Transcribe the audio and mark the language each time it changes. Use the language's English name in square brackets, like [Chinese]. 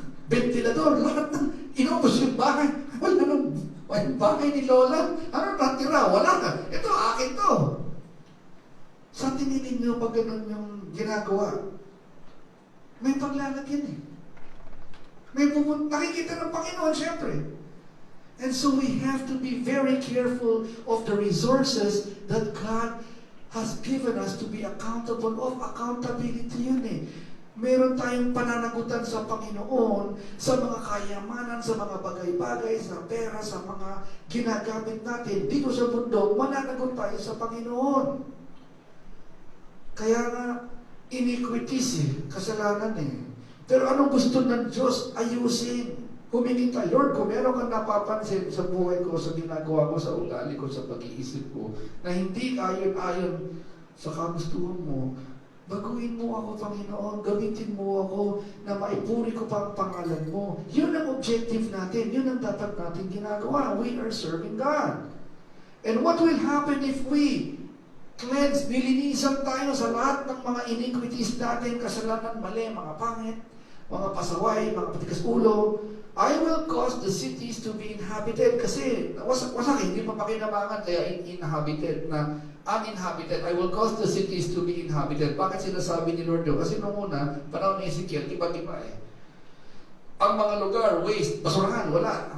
[Filipino] Ventilador, lahat ng inubos yung bahay. Wala nang bahay ni Lola. Ano natira? Wala na. Ito, akin to. Sa tingin niyo pag ganun yung ginagawa, may paglalagyan eh. Nakikita ng Panginoon, siyempre. [English] And so we have to be very careful of the resources that God has given us to be accountable of. [Filipino] Accountability yun eh. Meron tayong pananagutan sa Panginoon, sa mga kayamanan, sa mga bagay-bagay, sa pera, sa mga ginagamit natin. Dito sa mundo, mananagot tayo sa Panginoon. Kaya nga, iniquities eh, kasalanan eh. Pero anong gusto ng Diyos? Ayusin. Humingi tayo, Lord, kung meron kang napapansin sa buhay ko, sa ginagawa ko, sa ugali ko, sa pag-iisip ko, na hindi ayon-ayon sa kagustuhan mo, baguhin mo ako, Panginoon, gamitin mo ako na maipuri ko pa ang pangalan mo. Yun ang objective natin. Yun ang dapat natin ginagawa. [English] We are serving God. And what will happen if we cleanse, [Filipino] nilinisan tayo sa lahat ng mga iniquities natin, kasalanan, mali, mga pangit, mga pasaway, mga patikas ulo? [English] I will cause the cities to be inhabited [Filipino] kasi wasak, hindi pa pakinabangan kaya inhabited na uninhabited. [English] I will cause the cities to be inhabited. [Filipino] Bakit sinasabi ni Lord yun? Kasi nung una, panahon ni Ezekiel, iba-iba eh. Ang mga lugar, waste, basurahan, wala.